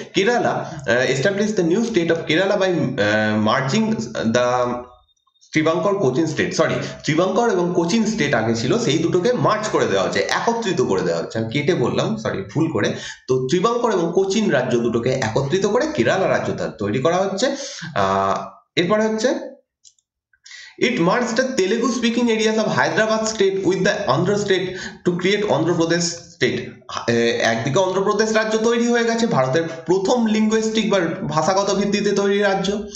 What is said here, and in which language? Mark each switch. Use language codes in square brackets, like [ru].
[bn] Kerala [en] establish the new state of Kerala by merging the Travancore Cochin state, [bn] ত্রিবাঙ্কর এবং Cochin state আগে ছিল, সেই দুটোকে মার্চ করে দেওয়া হচ্ছে, একত্রিত করে দেওয়া হচ্ছে। আমি কেটে বললাম, ভুল করে। তো ত্রিবাঙ্কর এবং কোচিন রাজ্য দুটোকে একত্রিত করে কেরালা রাজ্য তৈরি করা হচ্ছে। এরপরে হচ্ছে [en] it merged the Telugu speaking areas of Hyderabad state with the Andhra state to create Andhra Pradesh state. [bn] একদিকে অন্ধ্রপ্রদেশ রাজ্য তৈরি হয়ে গেছে, ভারতের প্রথম লিঙ্গুইস্টিক বা ভাষাগত ভিত্তিতে তৈরি রাজ্য।